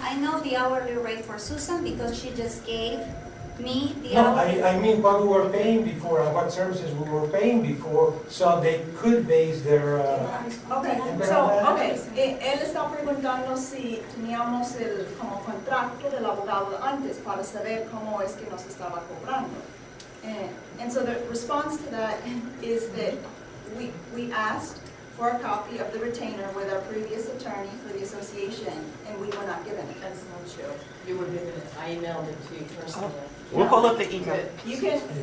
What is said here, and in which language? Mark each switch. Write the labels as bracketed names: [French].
[English] I know the hourly rate for Susan because she just gave me the No, hourly. I mean what we were paying before and what services we were paying before, so they could base their, [Spanish] Okay, él está preguntando si teníamos el como contrato del abogado antes para saber cómo es que nos estaba cobrando. [English] And so the response to that is that we asked for a copy of the retainer with our previous attorney for the association, and we were not given it. That's not true. You were given it, I emailed it to you personally. We'll pull up the email. You can,